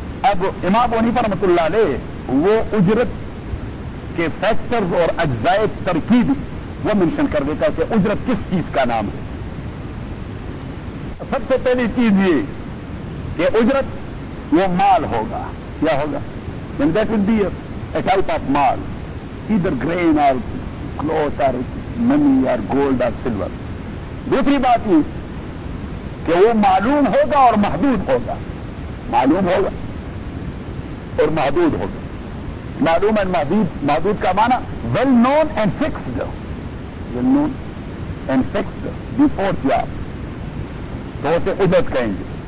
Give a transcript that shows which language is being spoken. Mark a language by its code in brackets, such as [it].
[ur] اب امام ابو حنیفہ رحمۃ اللہ علیہ وہ اجرت کے فیکٹرز اور اجزائے ترکیب وہ مینشن کر دیتا ہے کہ اجرت کس چیز کا نام ہے. سب سے پہلی چیز یہ کہ اجرت وہ مال ہوگا. کیا ہوگا؟ [en] Then that will be a type of مال, either grain or cloth or money or gold or silver. [ur] دوسری بات یہ کہ وہ معلوم ہوگا اور محدود ہوگا. معلوم ہوگا اور محدود ہوگا. معلوم اینڈ محدود, محدود کا معنی [en] Well known and fixed. Well known and fixed before job [ur] تو اسے اجرت کہیں گے.